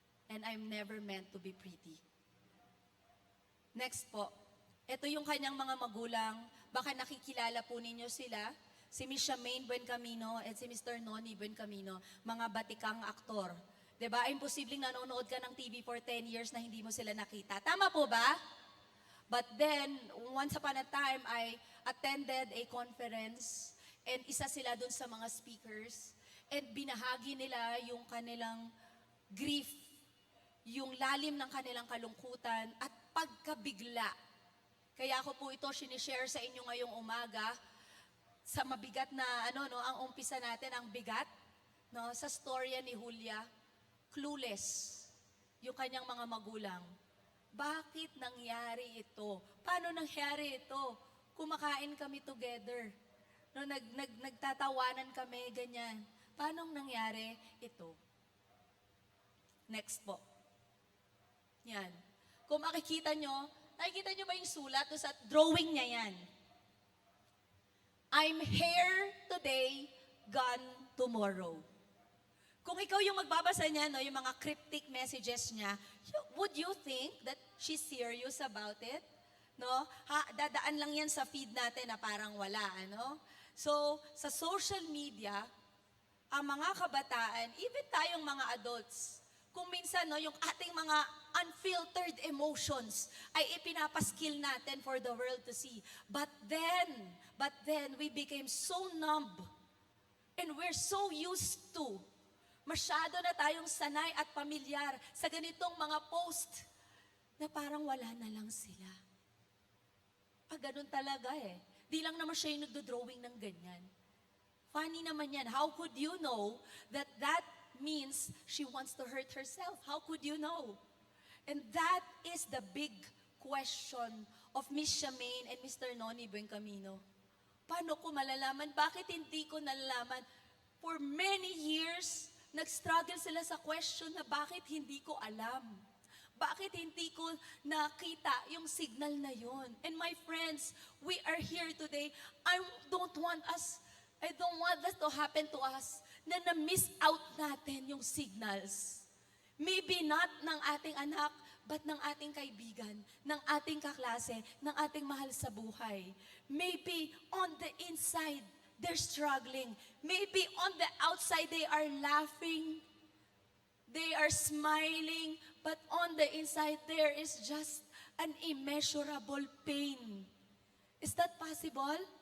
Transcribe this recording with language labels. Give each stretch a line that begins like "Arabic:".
English: And I'm never meant to be pretty. Next po.
Filipino: Ito yung kanyang mga magulang. Baka nakikilala po ninyo sila. Si Miss Charmaine Buencamino at si Mr. Noni Buencamino. Mga batikang aktor. Diba? Imposibleng nanonood ka ng TV for 10 years na hindi mo sila nakita. Tama po ba?
English: But then, once upon a time, I attended a conference
Filipino: and isa sila dun sa mga speakers and binahagi nila yung kanilang grief, yung lalim ng kanilang kalungkutan at pagkabigla. Kaya ako po ito sinishare sa inyo ngayong umaga sa mabigat na ang umpisa natin, ang bigat, no, sa storya ni Julia, clueless yung kanyang mga magulang. Bakit nangyari ito? Paano nangyari ito? Kumakain kami together. No, nagtatawanan kami, ganyan. Paano nangyari ito? Next po. Yan. Kung nakikita nyo ba yung sulat? Sa drawing niya yan.
English: I'm here today, gone tomorrow.
Filipino: Kung ikaw yung magbabasa niya,
English: no, yung mga cryptic messages niya, would you think that she's serious about it?
Filipino: No? Dadaan lang yan sa feed natin na parang wala, ano? So, sa social media, ang mga kabataan, even tayong mga adults, kung minsan no, yung ating mga unfiltered emotions ay ipinapaskill natin
English: for the world to see. But then, we became so numb and we're so used to.
Filipino: Masyado na tayong sanay at pamilyar sa ganitong mga post na parang wala na lang sila. Ganun talaga eh. Di lang naman siya yung nagdo-drawing ng ganyan. Funny naman yan.
English: How could you know that means she wants to hurt herself? How could you know? And that is the big question of Miss Charmaine and Mr.
Filipino: Noni Buencamino. Paano ko malalaman? Bakit hindi ko nalalaman?
English: For many years,
Filipino: nag-struggle sila sa question na bakit hindi ko alam. Bakit hindi ko nakita yung signal na yon?
English: And my friends, we are here today. I don't want that to happen to us
Filipino: na na-miss out natin yung signals.
English: Maybe not
Filipino: ng ating anak, but ng ating kaibigan, ng ating kaklase, ng ating mahal sa buhay.
English: Maybe on the inside, they're struggling. Maybe on the outside, they are laughing. They are smiling. But on the inside, there is just an immeasurable pain. Is that possible?